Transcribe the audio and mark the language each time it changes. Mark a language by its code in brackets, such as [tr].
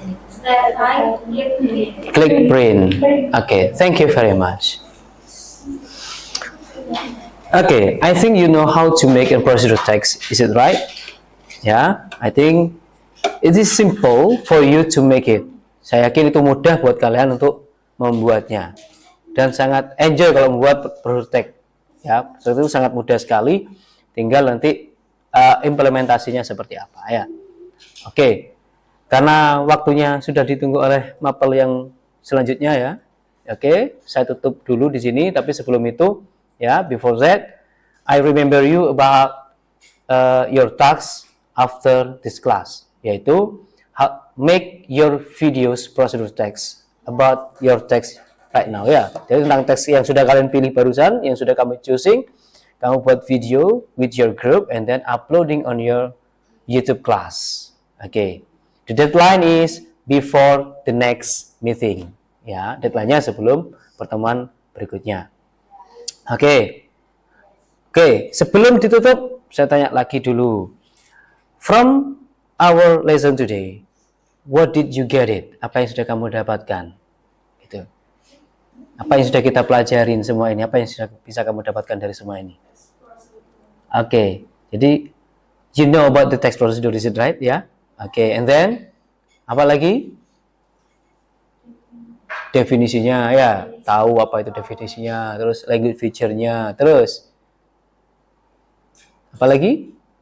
[en] Step 5, click print. Click print. Okay, thank you very much. Okay, I think you know how to make a procedure text. Is it right? Yeah, I think it is simple for you to make it. [id] Saya yakin itu mudah buat kalian untuk membuatnya dan sangat enjoy kalau membuat procedure text. Ya, itu sangat mudah sekali. Tinggal nanti implementasinya seperti apa ya. Oke, karena waktunya sudah ditunggu oleh mapel yang selanjutnya ya. Oke, saya tutup dulu di sini. Tapi sebelum itu, ya, [en] before that, I remember you about your tasks after this class, yaitu make your videos procedure text about your text right now ya. [id] Jadi tentang teks yang sudah kalian pilih barusan, yang sudah kamu choosing, kamu buat video [en] with your group and then uploading on your YouTube class. Okay, the deadline is before the next meeting. [id] Ya, deadline-nya sebelum pertemuan berikutnya. Oke, sebelum ditutup, saya tanya lagi dulu. [en] From our lesson today, what did you get it? [id] Apa yang sudah kamu dapatkan? Gitu. Apa yang sudah kita pelajarin semua ini? Apa yang sudah bisa kamu dapatkan dari semua ini? Oke, jadi [en] you know about the text procedure, is it right? [id] Ya. Oke, [en] and then [id] apa lagi? Definisinya, ya, tahu apa itu definisinya, terus language feature-nya, terus apa lagi?